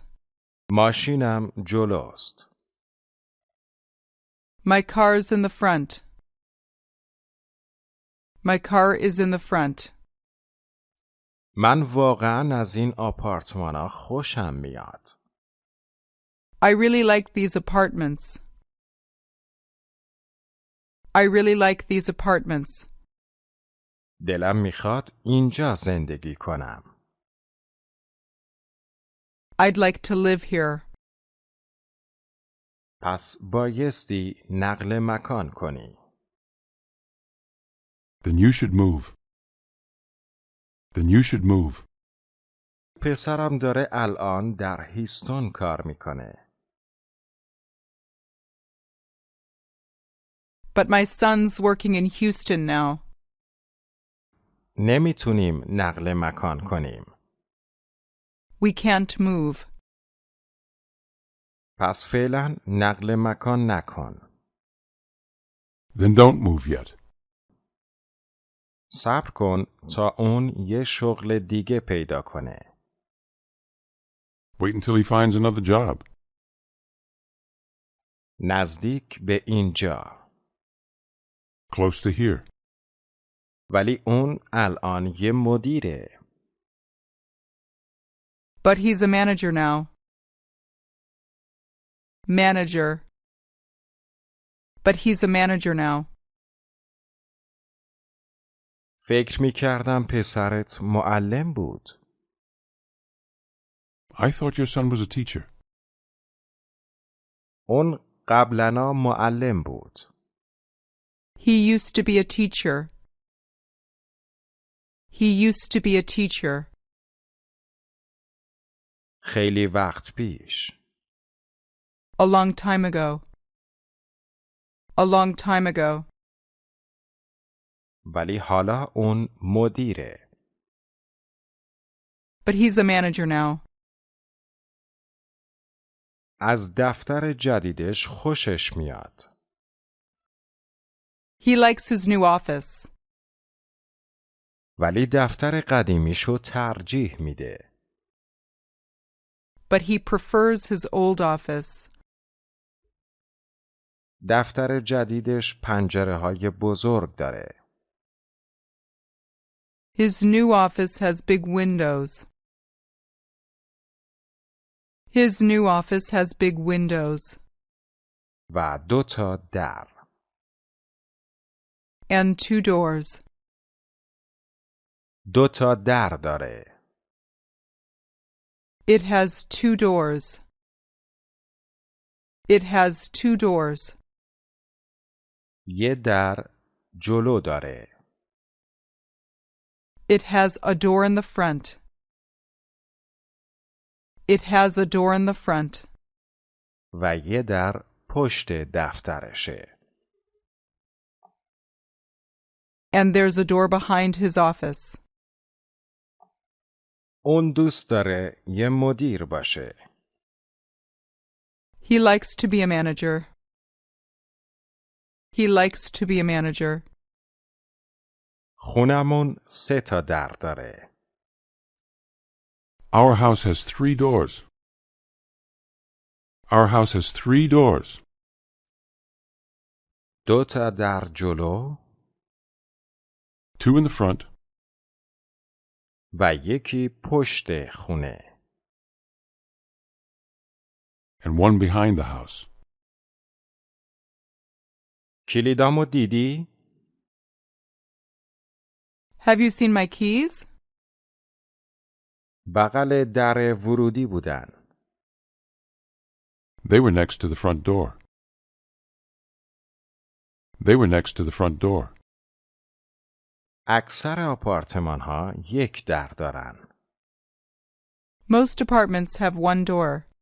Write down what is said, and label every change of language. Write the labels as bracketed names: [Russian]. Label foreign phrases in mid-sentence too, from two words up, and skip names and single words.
[Persian] ماشینم جلوست. [English] My car's in the front. My car is in the front. [Persian] من واقعا از این آپارتمان ها خوشم میاد. [English] I really like these apartments. I really like these apartments. [Persian] دلم میخواد اینجا زندگی کنم. [English] I'd like to live here. [Persian] پس بایستی نقل مکان کنی. [English] Then you should move. Then you should move. [Persian] پسرم داره الان در هیستون کار میکنه. [English] But my son's working in Houston now. [Persian] نمیتونیم نقل مکان کنیم. [English] We can't move. [Persian] پس فعلا نقل مکان نکن. [English] Then don't move yet. [Persian] صبر کن تا اون یه شغل دیگه پیدا کنه. [English] Wait until he finds another job. [Persian] نزدیک به اینجا. [English] Close to here. [Persian] ولی اون الان یه مدیره. [English] But he's a manager now. Manager. But he's a manager now. [Persian] فکر میکردم پسرت معلم بود. [English] I thought your son was a teacher. [Persian] اون قبلا معلم بود. [English] He used to be a teacher. He used to be a teacher. [Persian] خیلی وقت پیش. [English] A long time ago. A long time ago. [Persian] ولی حالا اون مدیره. [English] But he's a manager now. [Persian] از دفتر جدیدش خوشش میاد. [English] He likes his new office, [Persian] ولی دفتر قدیمیشو ترجیح میده. [English] but he prefers his old office. [Persian] دفتر جدیدش پنجره‌های بزرگ داره. [English] His new office has big windows. His new office has big windows [Persian] و 2 تا در. [English] and 2 doors. [Persian] 2 تا در داره. [English] It has 2 doors. It has 2 doors. [Persian] یه در جلو داره. [English] It has a door in the front. It has a door in the front. [Persian] و یه در پشت دفترشه. [English] And there's a door behind his office. [Persian] اون دوست داره یه مدیر باشه. [English] He likes to be a manager. He likes to be a manager. [Persian] خونمون 3 تا در داره. [English] Our house has 3 doors. Our house has 3 doors. [Persian] 2 تا در جلو [English] 2 in the front [Persian] و یکی پشت خونه. [English] and 1 behind the house. [Persian] کلیدامو دیدی؟ [English] Have you seen my keys? [Persian] بغل در ورودی بودن. [English] They were next to the front door. They were next to the front door. [Persian] اکثر آپارتمان ها 1 در دارن. [English] Most apartments have 1 door.